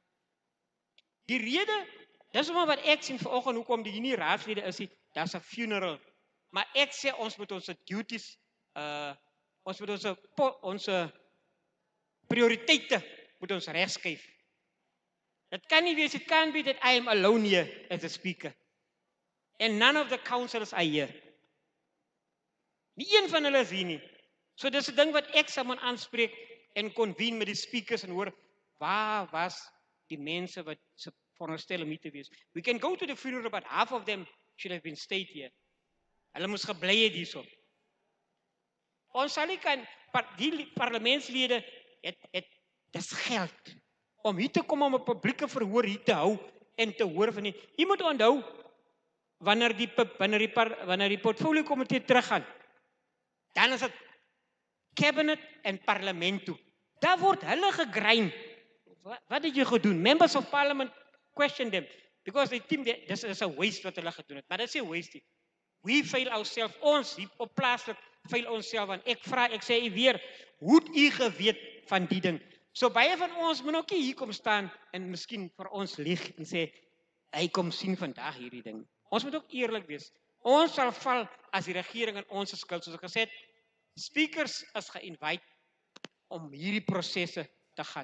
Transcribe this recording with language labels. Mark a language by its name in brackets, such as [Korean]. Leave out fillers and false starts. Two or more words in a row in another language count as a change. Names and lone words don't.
[Afrikaans] Die rede, dis wat ek sien vanoggend hoekom die nie raadslede is nie, daar's 'n funeral. Maar ek sê ons moet ons duties, ons moet ons prioriteite moet ons regskuif. It kan nie wees, [English] it can't be that I am alone here as a speaker. And none of the councillors are here. [Afrikaans] Nie een van hulle is hier nie. So dis 'n ding wat ek sal moet aanspreek en convene met die speakers en hoor, waar was die mense wat se veronderstel om hier te wees. [English] We can go to the funeral, but half of them should have been stayed here. [Afrikaans] Hulle moes gebly het hierso. Ons sal nie kan, die parlementslede dis geld om hier te kom om 'n publieke verhoor hier te hou en te hoor van die. Jy moet onthou wanneer die portfolio komitee teruggaan, dan is dit cabinet en parlement toe. Daar word hulle gegrein. Wat het jy gedoen? [English] Members of parliament question them because they think that this is a waste [Afrikaans] wat hulle gedoen het. Maar dit is nie waste nie. [English] We fail ourselves. [Afrikaans] Ons hier op plaaslik fail onsself aan. Ek sê u weer, hoe het u geweet van die ding? So baie van ons moet ook hier kom staan en miskien vir ons lieg en sê hy kom sien vandag hierdie ding. Ons moet ook eerlik wees. Ons sal val as die regering in ons skuld, soos ek gesê het, speakers is ge-invite om hierdie prosesse te gaan.